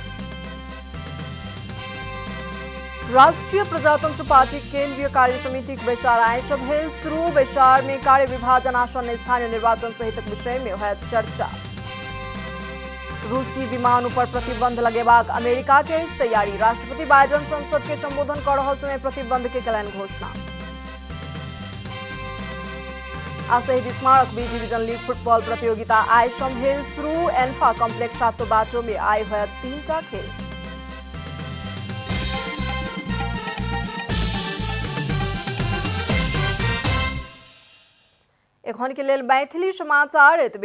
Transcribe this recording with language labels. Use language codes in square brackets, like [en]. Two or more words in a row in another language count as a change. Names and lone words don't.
[mai] राष्ट्रीय प्रजातंत्र पार्टी केंद्रीय कार्य समिति के बैसार आइ सँ भेल शुरू। बैसार में कार्य विभाजन आसन्न स्थानीय निर्वाचन सहितक विषय में होयत चर्चा। रूसी विमान पर प्रतिबंध लगेबाक अमेरिका के इस तैयारी। राष्ट्रपति बाइडेन संसद के संबोधन कर रहल समय प्रतिबंध के कलन घोषणा। आशहीद स्मारक बी डिवीजन लीग फुटबॉल प्रतियोगिता आज भेल शुरू। एन्फा कॉम्प्लेक्स सातो बाटो में आए हुए 3टा खेल। एखन के लेल मैथिली समाचार एतबे।